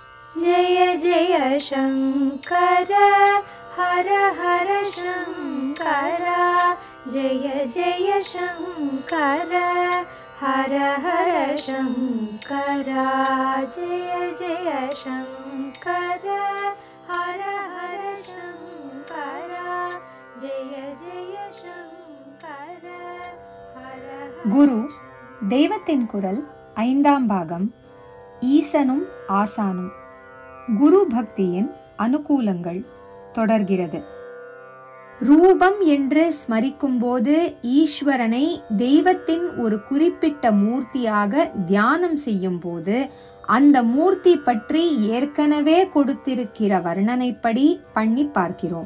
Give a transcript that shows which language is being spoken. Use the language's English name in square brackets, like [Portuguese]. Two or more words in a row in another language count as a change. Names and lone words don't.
[Sanskrit] जय जय शङ्कर हर हर शङ्कर जय जय शङ्कर हर हर शङ्कर जय जय शङ्कर हर हर शङ्कर जय जय शङ्कर हर [Tamil] குரு தெய்வத்தின் குரல் 5ஆம் பாகம். ஈசனும் ஆசானும். குரு பக்தியின் அனுகூலங்கள் தொடர்கிறது. ரூபம் என்று ஸ்மரிக்கும் போது ஈஸ்வரனை தெய்வத்தின் ஒரு குறிப்பிட்ட மூர்த்தியாக தியானம் செய்யும் போது அந்த மூர்த்தி பற்றி ஏற்கனவே கொடுத்திருக்கிற வர்ணனைப்படி பண்ணி பார்க்கிறோம்.